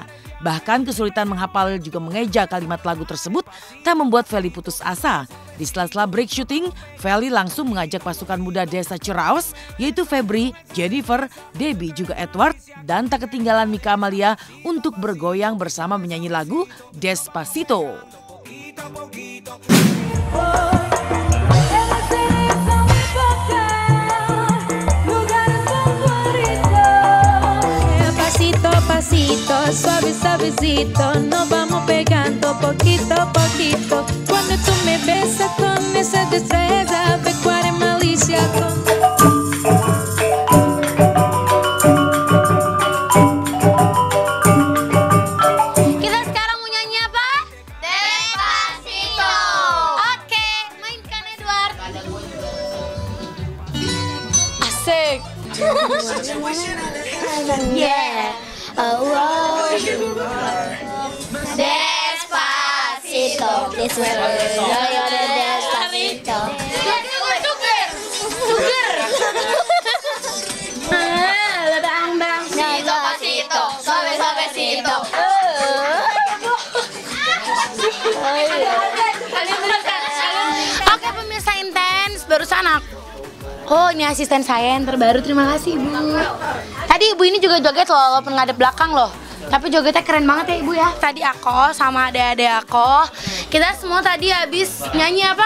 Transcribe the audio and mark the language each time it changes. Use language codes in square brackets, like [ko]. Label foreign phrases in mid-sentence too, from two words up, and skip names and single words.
[id] Bahkan kesulitan menghafal juga mengeja kalimat lagu tersebut tak membuat Feli putus asa. Di sela-sela break syuting, Feli langsung mengajak pasukan muda desa Ciraos yaitu Febri, Jennifer, Debbie juga Edward dan tak ketinggalan Mika Amalia untuk bergoyang bersama menyanyi lagu Despacito. [es] Pasito, suave, suavecito, nos vamos pegando poquito a poquito. Cuando tú me besas con esa destreza, ve cuál es malicia. [id] Kita sekarang mau nyanyi apa? Despacito. Oke, mainkan Edward. Asik. Yeah. Oh, oh. [es] Despacito. Despacito. Despacito. Suave, suavecito. [id] Oke pemirsa Intens, barusan oh ini asisten saya yang terbaru, terima kasih Ibu. Tadi Ibu ini juga joget loh, walaupun ngadep belakang loh. Tapi jogetnya keren banget ya Ibu ya. Tadi aku sama adik-adik aku, kita semua tadi habis nyanyi apa?